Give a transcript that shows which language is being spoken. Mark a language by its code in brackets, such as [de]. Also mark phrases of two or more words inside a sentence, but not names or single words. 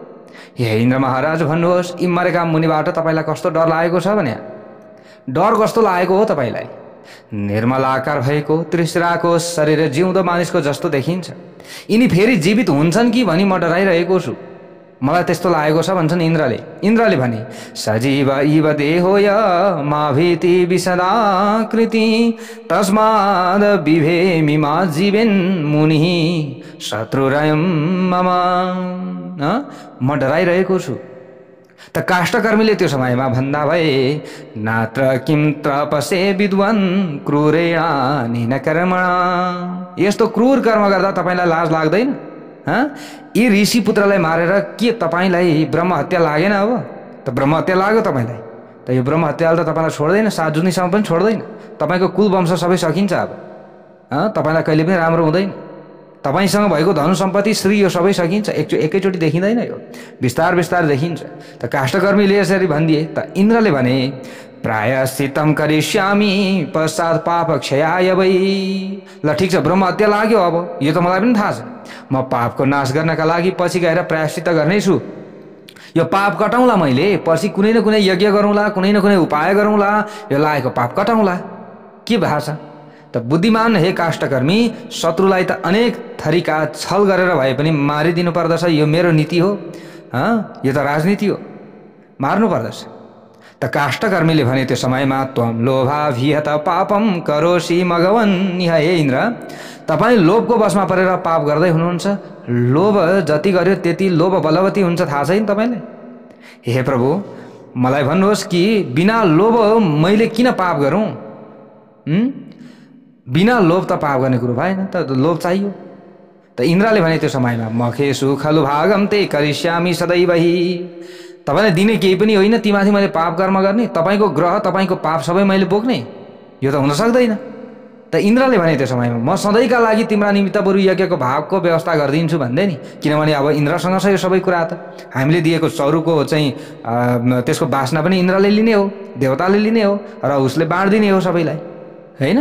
[ne] हे इन्द्र महाराज भन्नुहोस्, यी मरेका मुनिबाट तपाईँलाई कस्तो डर लागेको छ भने? डर कस्तो लागेको हो तपाईँलाई? निर्मल आकार भएको त्रिशिराको शरीर जिउँदो मानिसको जस्तो देखिन्छ। यिनी फेरि जीवित हुन्छन् कि भनी म डराइरहेको छु। मलाई त्यस्तो लागेको छ भन्छन् इन्द्रले। इन्द्रले भने, [sa] सजीव इव देहोय मा भीति विशदाकृति तस्माद् बिभेमि मा जीवेन मुनि शत्रुरयं मम। [ne] म डराइरहेको छु। त काष्ठकर्मीले त्यो समयमा भन्दा भए, [sa] नात्र किं तपसे विद्वान् क्रूरेण निन कर्मणा। [ne] यस्तो क्रूर कर्म गर्दा तपाईँलाई लाज लाग्दैन? यी ऋषि पुत्रलाई मारेर के तपाईँलाई ब्रह्म हत्या लागेन? अब त ब्रह्म हत्या लाग्यो तपाईँलाई, त यो ब्रह्म हत्याले त तपाईँलाई छोड्दैन, 7 जुनीसम्म पनि छोड्दैन। तपाईँको कुल वंश सबै सकिन्छ। अब तपाईँलाई कहिले पनि राम्रो हुँदैन। तपाईसँग भएको धन सम्पत्ति श्री यो सबै सकिन्छ। एकैचोटि देखिँदैन, यो बिस्तार बिस्तार देखिन्छ। त काष्ठकर्मीले यसरी भनिदिए। त इन्द्रले भने, [sa] प्रायश्चित्तं करिष्यामि पश्चात् पाप क्षयाय वै। [ne] ल ठिक छ, ब्रह्म हत्या लाग्यो, अब यो त मलाई पनि थाहा छ। म पापको नाश गर्नका लागि पछि गएर प्रायश्चित्त गर्नेछु। यो पाप कटाउँला मैले, पछि कुनै न कुनै यज्ञ गरौँला, कुनै न कुनै उपाय गरौँला, यो लागेको पाप कटाउँला। के भएको छ त? बुद्धिमान हे काष्ठकर्मी, शत्रुलाई त अनेक थरीका छल गरेर भए पनि मारिदिनु पर्दछ। यो मेरो नीति हो। यो त राजनीति हो, मार्नु पर्दछ। त काष्ठकर्मीले भने त्यो समयमा, [sa] त्वं लोभाभिहत पापम करोषि मघवन्। [ne] हे इन्द्र, तपाईँ लोभको बसमा परेर पाप गर्दै हुनुहुन्छ। लोभ जति गर्यो त्यति लोभ बलवती हुन्छ, थाहा छैन तपाईँले? हे प्रभु, मलाई भन्नुहोस् कि बिना लोभ मैले किन पाप गरौँ? बिना लोभ त पाप गर्ने कुरो भएन, त लोभ चाहियो। त इन्द्रले भने त्यो समयमा, [sa] मखेषु खलु भागम ते करिष्यामि सदैवहि। [ne] तपाईँलाई दिने केही पनि होइन, तीमाथि मैले पाप कर्म गर्ने, तपाईँको ग्रह तपाईँको पाप सबै मैले बोक्ने, यो त हुन सक्दैन। त इन्द्रले भने त्यो समयमा, म सधैँका लागि तिम्रा निमित्त बरु यज्ञको भागको व्यवस्था गरिदिन्छु भन्दै नि। किनभने अब इन्द्रसँग छ यो सबै कुरा। त हामीले दिएको चौरुको चाहिँ त्यसको बासना पनि इन्द्रले लिने हो, देवताले लिने हो, र उसले बाँडिदिने हो सबैलाई, होइन?